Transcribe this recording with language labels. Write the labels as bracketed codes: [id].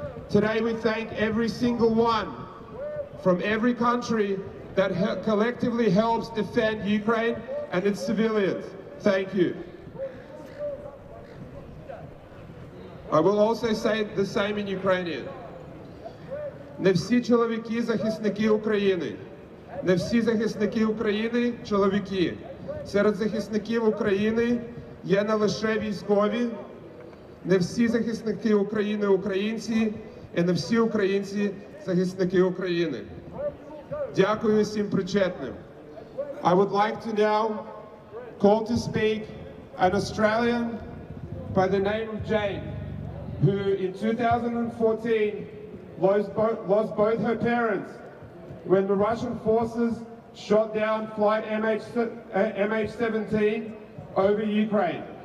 [en] Today we thank every single one from every country that collectively helps defend Ukraine and its civilians. Thank you. I will also say the same in Ukrainian. [uk] Не всі чоловіки захисники України. Не всі захисники України – чоловіки. Серед захисників України є не лише військові. Не всі захисники України – українці. і на всі українці, захисники України. Дякую всім причетним. [en] I would like to now call to speak an Australian by the name of Jane, who in 2014 lost both her parents when the Russian forces shot down flight MH17 over Ukraine.